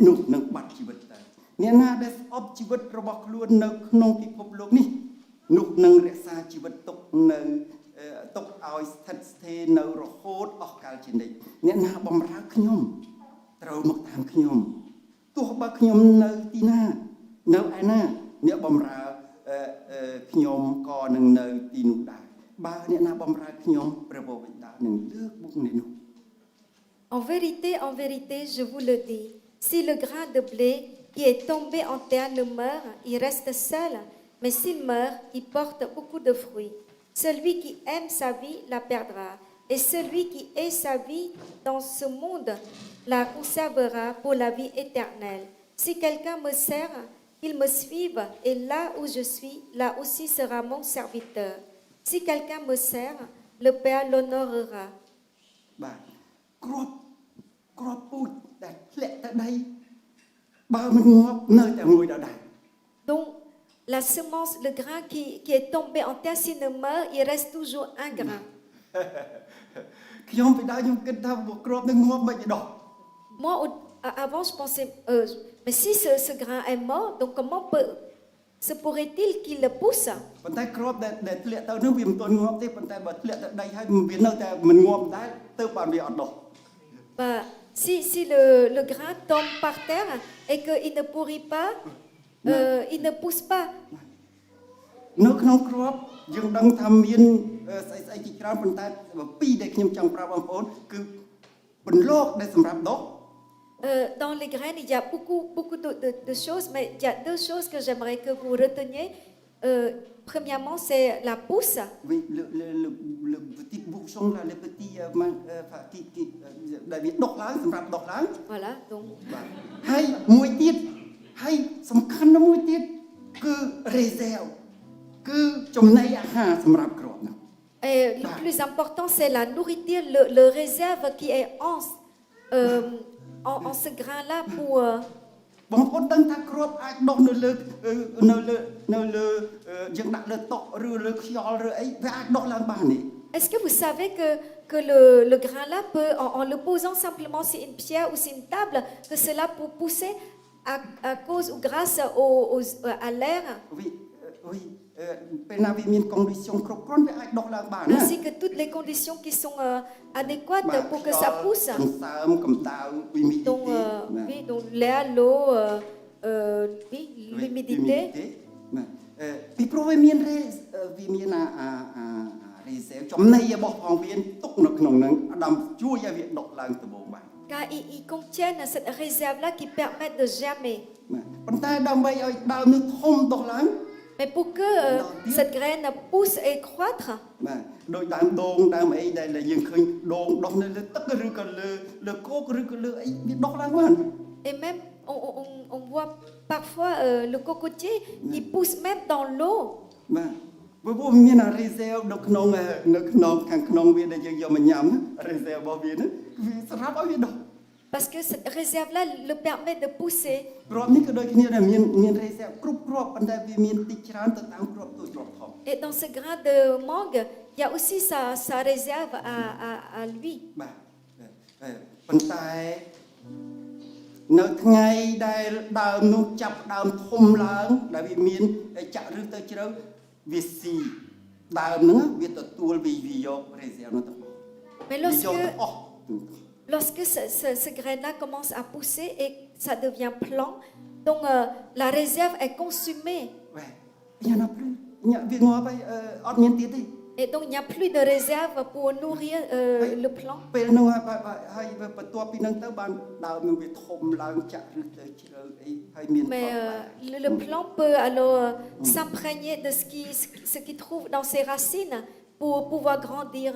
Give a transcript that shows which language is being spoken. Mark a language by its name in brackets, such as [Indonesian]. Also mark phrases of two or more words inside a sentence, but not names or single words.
[Khmer] នោះនឹងបាត់ជីវិតទៅអ្នកណាដែលស្អប់ជីវិតរបស់ខ្លួននៅក្នុងពិភពលោកនេះនោះនឹងរក្សាជីវិតទុកឲ្យស្ថិតស្ថេរនៅរហូតអស់កលជានិច្ចអ្នកណាបំរើខ្ញុំត្រូវមកតាមខ្ញុំទោះបើខ្ញុំនៅទីណានៅឯណាអ្នកបំរើខ្ញុំក៏នឹងនៅទីនោះដែរបើអ្នកណាបំរើខ្ញុំព្រះបិតានឹងលើកមុខអ្នកនោះ [French] En vérité, je vous le dis, si le grain de blé qui est tombé en terre ne meurt, il reste seul, mais s'il meurt, il porte beaucoup de fruits. Celui qui aime sa vie la perdra, et celui qui hait sa vie dans ce monde la conservera pour la vie éternelle. Si quelqu'un me sert, qu'il me suive, et là où je suis, là aussi sera mon serviteur. Si quelqu'un me sert, le Père l'honorera. [Khmer] បាទគ្រាប់ពូជដែលធ្លាក់ទៅដីបើមិនងាប់នៅតែមួយដដែល [French] Donc la semence, le grain qui est tombé en terre, s'il ne meurt, il reste toujours un grain. [Khmer] ខ្ញុំពីដើមខ្ញុំគិតថាគ្រាប់នឹងងាប់មិនដុះ [French] Moi, avant, je pensais, mais si ce grain est mort, donc comment se pourrait-il qu'il le pousse? [Khmer] ប៉ុន្តែគ្រាប់ដែលធ្លាក់ទៅនោះវាមិនទាន់ងាប់ទេប៉ុន្តែបើធ្លាក់ទៅដីហើយវានៅតែមិនងាប់ដែរទៅបានវាអត់ដុះ [French] Bah, si le grain tombe par terre et qu'il ne pourrit pas, il ne pousse pas. [Khmer] នៅក្នុងគ្រាប់យើងដឹងថាមានស្អីជាច្រើនប៉ុន្តែពីរដែលខ្ញុំចង់ប្រាប់បងប្អូនគឺបន្លកដែលសម្រាប់ដុះ [French] Dans les graines, il y a beaucoup de choses, mais il y a deux choses que j'aimerais que vous reteniez. Premièrement, c'est la pousse. Oui, le petit bouchon là, le petit qui [Khmer] ដែលវាដុះឡើងសម្រាប់ដុះឡើង [French] Voilà, donc. [Khmer] បាទហើយមួយទៀតហើយសំខាន់ណាស់មួយទៀតគឺ réserve គឺចំណីអាហារសម្រាប់គ្រាប់នោះ [French] Et le plus important, c'est la nourriture, le réserve qui est en ce grain-là pour. [Khmer] បងប្អូនដឹងថាគ្រាប់អាចដុះនៅលើយើងដាក់លើតុឬលើខ្យល់ឬអីវាអាចដុះឡើងបានទេ [French] Est-ce que vous savez que le grain-là peut, en le posant simplement sur une pierre ou sur une table, que cela peut pousser à cause ou grâce à l'air, [Khmer] oui ពេលណាវាមាន condition គ្រប់គ្រាន់វាអាចដុះឡើងបានណា [French] ainsi que toutes les conditions qui sont adéquates pour que ça pousse. [Khmer] សន្សើមកម្ដៅ humidité [French] Donc, oui, donc l'air, l'eau, oui, l'humidité. [Khmer] ពីព្រោះវាមានreserve ចំណីរបស់ផងវាទុកនៅក្នុងហ្នឹងអាដាមជួយឲ្យវាដុះឡើងដំបូងបាន [French] Car ils contiennent cette réserve-là qui permet de germer. [Khmer] ប៉ុន្តែដើម្បីឲ្យដើមនេះធំដុះឡើង [French] Mais pour que cette graine pousse et croître, [Khmer] បាទដោយដើមដូងដើមអីដែលយើងឃើញដូងដុះនៅលើទឹកឬក៏លើគោកឬក៏លើអីវាដុះឡើងបាន [French] et même on voit parfois le cocotier qui pousse même dans l'eau. [Khmer] បាទព្រោះមាន reserve នៅក្នុងខាងក្នុងវាដែលយើងយកមកញ៉ាំ reserve របស់វាហ្នឹងវាសម្រាប់ឲ្យវាដុះ [French] Parce que cette réserve-là le permet de pousser. [Khmer] គ្រាប់នេះក៏ដូចគ្នាដែរមាន reserve គ្រប់គ្រាប់ប៉ុន្តែវាមានតិចច្រើនទៅតាមគ្រាប់តូចគ្រាប់ធំ [French] Et dans ce grain de mangue, il y a aussi sa réserve à lui. [Khmer] បាទប៉ុន្តែនៅថ្ងៃដែលដើមនោះចាប់ដើមធំឡើងដែលវាមានចាក់ឫសទៅជ្រៅវាស៊ីដើមហ្នឹងវាទទួលវាយក reserve នោះទៅ [French] Mais lorsque lorsque ce grain-là commence à pousser et ça devient plan, donc la réserve est consumée. [Khmer] វ៉េញ៉ាំណាភ្លឺញ៉ាំវាងាប់ហើយអត់មានទៀតទេ [French] Et donc, il n'y a plus de réserve pour nourrir le plant. [Khmer] ពេលហ្នឹងហើយបន្ទាប់ពីហ្នឹងទៅបានដើមនឹងវាធំឡើងចាក់ឬទៅជ្រៅអីហើយមាន [French] Mais le plant peut alors s'imprégner de ce qu'il trouve dans ses racines pour pouvoir grandir.